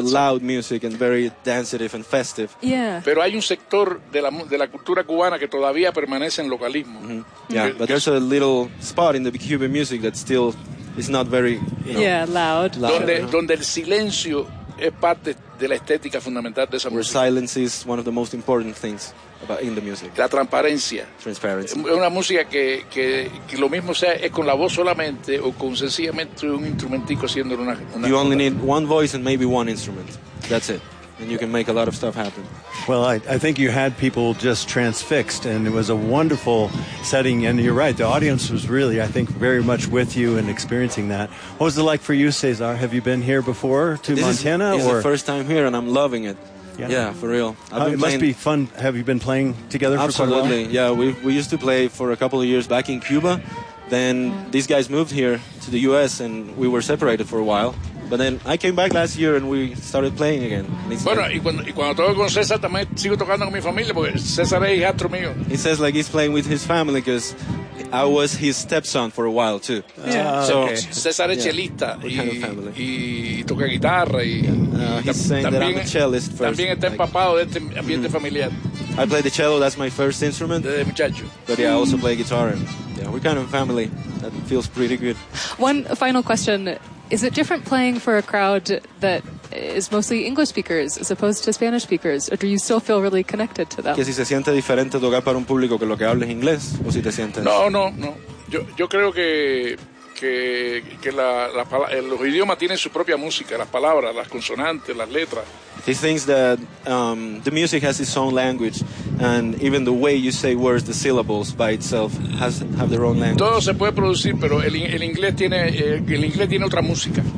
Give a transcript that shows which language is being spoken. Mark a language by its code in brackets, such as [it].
[en] For loud music and very danceative and festive. Yeah. [es] Pero hay un sector de la cultura cubana que todavía permanece en localismo. Mm-hmm. [en] Yeah, but there's a little spot in the Cuban music that still is not very, you know... Yeah, loud. Loud. [es] Donde el silencio... es parte de la estética fundamental de esa [en] where [es] música. [en] Where silence is one of the most important things about in the music. [es] La transparencia. [en] Transparency. Es una música que lo mismo sea es con la voz solamente o con sencillamente un instrumentico haciendo una You only need one voice and maybe one instrument. That's it. And you can make a lot of stuff happen. Well, I think you had people just transfixed, and it was a wonderful setting. And you're right, the audience was really, I think, very much with you and experiencing that. What was it like for you, Cesar? Have you been here before to this Montana? This is the first time here, and I'm loving it. Yeah, yeah, for real. Must be fun. Have you been playing together absolutely. For so long? Absolutely. Yeah, we used to play for a couple of years back in Cuba. Then these guys moved here to the U.S., and we were separated for a while. But then I came back last year and we started playing again. [es] Bueno, y cuando toco con César también sigo tocando con mi familia porque César es hijastro mío. [en] He says like he's playing with his family because I was his stepson for a while too. Yeah. [es] César es chelista y toca guitarra [en] I'm a cellist first. [es] También está empapado de este ambiente mm-hmm. familiar. [en] I play the cello, that's my first instrument. [es] Desde muchacho. [en] But yeah, I also play guitar. And, yeah, we're kind of family. That feels pretty good. One final question. Is it different playing for a crowd that is mostly English speakers as opposed to Spanish speakers, or do you still feel really connected to them? [es] ¿Que si se siente diferente tocar para un público que lo que hables inglés o si te sientes? No. Yo creo que los idiomas tienen su propia música, las palabras, las consonantes, las letras. [en] He thinks that the music has its own language, and even the way you say words, the syllables by itself have their own language. [es] Todo se puede producir, pero el inglés tiene otra música.